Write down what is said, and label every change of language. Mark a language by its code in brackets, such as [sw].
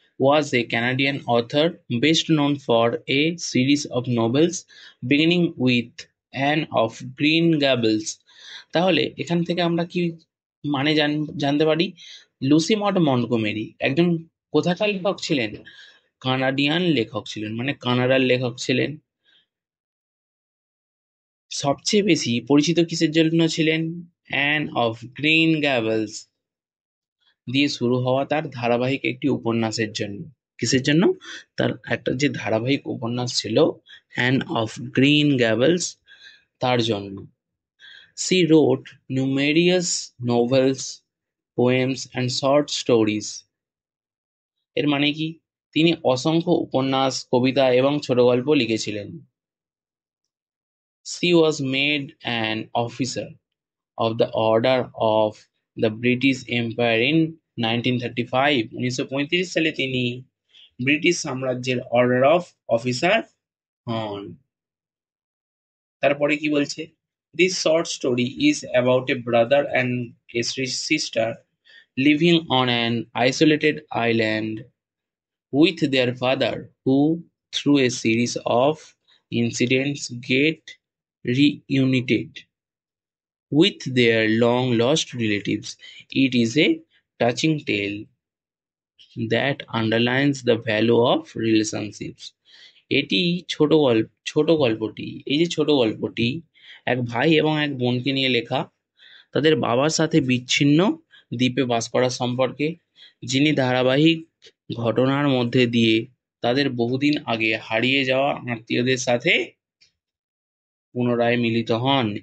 [en] Was a Canadian author best known for a series of novels beginning with Anne of Green Gables. [bn] তাহলে এখান থেকে আমরা কি মানে জানতে পারি? লুসি মড মন্টগোমেরি একজন কোথাকার লেখক ছিলেন? কানাডিয়ান লেখক ছিলেন, মানে কানাডার লেখক ছিলেন। সবচেয়ে বেশি পরিচিত কিসের জন্য ছিলেন? অ্যান অফ গ্রিন গ্যাবলস দিয়ে শুরু হওয়া তার ধারাবাহিক একটি উপন্যাসের জন্য। কিসের জন্য? তার একটা যে ধারাবাহিক উপন্যাস ছিল অ্যান অফ গ্রিন গ্যাবলস, তার জন্য। [en] She wrote numerous novels, poems and short stories. [bn] এর মানে কি? তিনি অসংখ্য উপন্যাস, কবিতা এবং ছোট গল্প লিখেছিলেন। [en] she was made an officer of the Order of the British Empire in 1935, [bn] 1935 সালে তিনি ব্রিটিশ সাম্রাজ্যের অর্ডার অফ অফিসার হন। তারপরে কি বলছে? [en] This short story is about a brother and a sister living on an isolated island with their father, who through a series of incidents get reunited with their long lost relatives. It is a touching tale that underlines the value of relationships. [bn] এটি ছোট গল্পটি, এই যে ছোট গল্পটি এক ভাই এবং এক বোনকে নিয়ে লেখা, তাদের বাবার সাথে বিচ্ছিন্ন দ্বীপে বাস করা সম্পর্কে, যিনি ধারাবাহিক ঘটনার মধ্যে দিয়ে তাদের বহুদিন আগে হারিয়ে যাওয়া আত্মীয়দের সাথে পুনরায় মিলিত হন।